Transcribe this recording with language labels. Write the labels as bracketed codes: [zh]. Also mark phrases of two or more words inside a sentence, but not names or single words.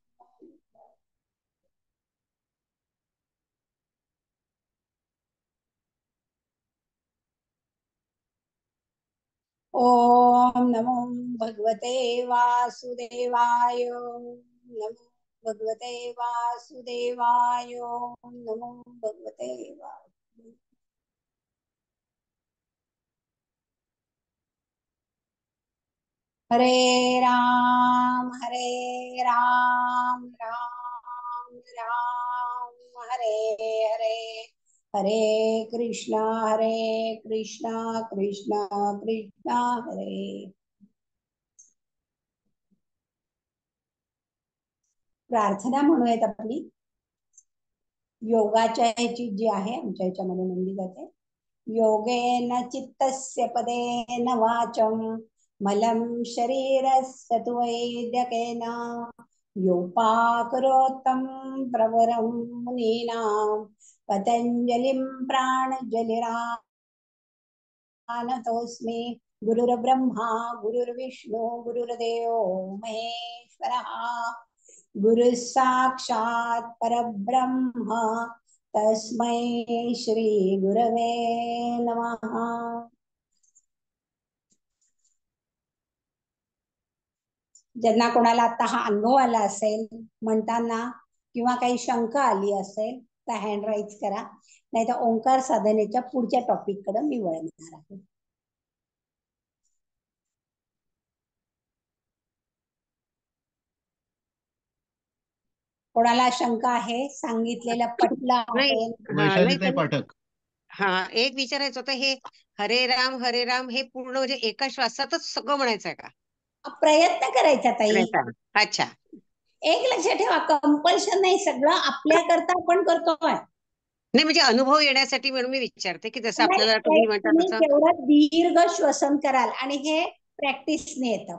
[sa] ओम नमो भगवते वासुदेवाय, नमो भगवते वासुदेवाय, नमो भगवते वासुदेवाय। हरे राम, राम राम, हरे हरे, हरे कृष्णा कृष्णा कृष्णा हरे। [mr] प्रार्थना म्हणूयात आपली योगाच्या ह्याची जी आहे आमच्या ह्याच्यामध्ये म्हणली जाते. [sa] योगेन चित्तस्य पदेन वाचं मलं शरीरस्य तु वैद्यकेन योपाकरोत्तं प्रवरं मुनीनां पतञ्जलिं प्राणजलिरानतोऽस्मि। गुरुर्ब्रह्मा गुरुर्विष्णु गुरुर्देवो महेश्वरः, गुरुः साक्षात् परब्रह्म तस्मै श्री गुरवे नमः। [mr] ज्यांना कोणाला आता हा अनुभव आला असेल म्हणताना किंवा काही शंका आली असेल तर [en] hand raise [mr] करा, नाही तर ओंकार साधनेच्या पुढच्या टॉपिक कडे मी वळणार आहे. कोणाला शंका आहे, सांगितलेलं पटलं आहे? वैशालीताई पाठक. हा, एक विचारायचं होतं, हे हरे राम हे पूर्ण म्हणजे एका श्वासातच सगळं म्हणायचंय का? प्रयत्न करायचा ताई. अच्छा, एक लक्षात ठेवा, कंपल्शन नाही, सगळं आपल्याकरता आपण करतोय. नाही म्हणजे अनुभव येण्यासाठी म्हणून मी विचारते की जसं आपल्याला तुम्ही म्हणता तुम्ही तसं. जेवढं दीर्घ श्वसन कराल आणि हे प्रॅक्टिसने येतं.